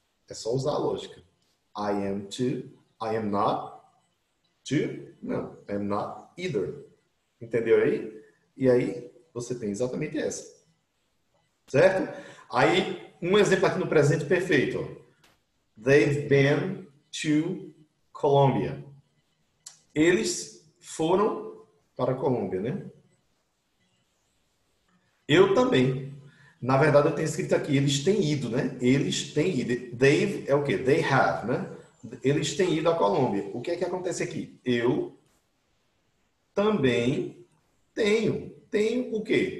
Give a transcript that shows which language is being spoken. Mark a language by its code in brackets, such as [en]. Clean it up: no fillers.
[pt] É só usar a lógica. [en] I am to. I am not to. [pt] Não, [en] I am not either. [pt] Entendeu aí? E aí você tem exatamente essa. Certo? Aí, um exemplo aqui no presente perfeito. Ó. [en] They've been to Colombia. [pt] Eles foram para a Colômbia, né? Eu também. Na verdade, eu tenho escrito aqui, eles têm ido, né? Eles têm ido. They've é o quê? [en] They have, [pt] né? Eles têm ido à Colômbia. O que é que acontece aqui? Eu também tenho. Tenho o quê?